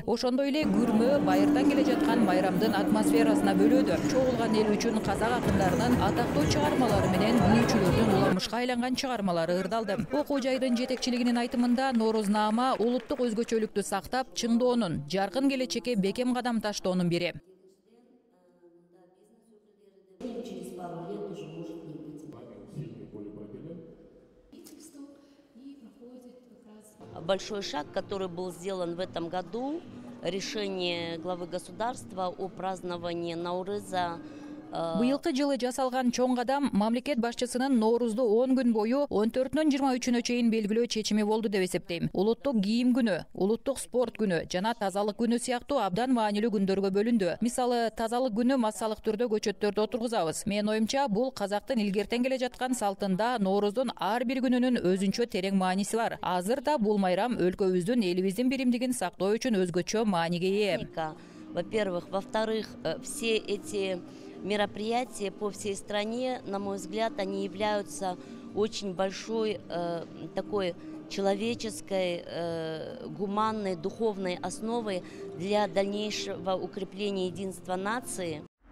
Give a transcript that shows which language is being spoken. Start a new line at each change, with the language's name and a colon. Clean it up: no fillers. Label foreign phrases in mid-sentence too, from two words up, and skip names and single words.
Kyrgyz: Ошондой эле күрмө байырдан келе жаткан майрамдын атмосферасына бөлөдү. Чогулган эл үчүн казак акындарынын атактуу чыгармалары менен бүүчүлөрдүн уламышка айланган чыгармалары ырдалды. Окуу жайдын жетекчилигинин айтымында Ноорузнама улуттук өзгөчөлүктү сактап, чыңдоонун, жаркын келечекке бекем кадам таштоонун бири.
Russian: Большой шаг, который был сделан в этом году, решение главы государства о праздновании Наурыза.
Kyrgyz: Быйылкы жылы жасалган чоң кадам мамлекет башчысынын Ноорузду 10 күн бою 14-нөн 23-нө чейин белгилөө чечими болду деп эсептейм. Улуттук кийим күнү, улуттук спорт күнү жана тазалык күнү сыяктуу абдан маанилүү күндөргө бөлүндү. Мисалы, тазалык күнү массалык түрдө көчөттөрдү отургузабыз. Менин оюмча, бул казактын илгертен келе жаткан салтында Нооруздун ар бир күнүнүн өзүнчө терең мааниси бар. Азыр да бул майрам өлкөбүздүн, элибиздин биримдигин сактоо үчүн өзгөчө мааниге ээ.
Russian: Во-первых, во-вторых, все эти мероприятия по всей стране, на мой взгляд, они являются очень большой такой человеческой, гуманной, духовной основой для дальнейшего укрепления единства нации.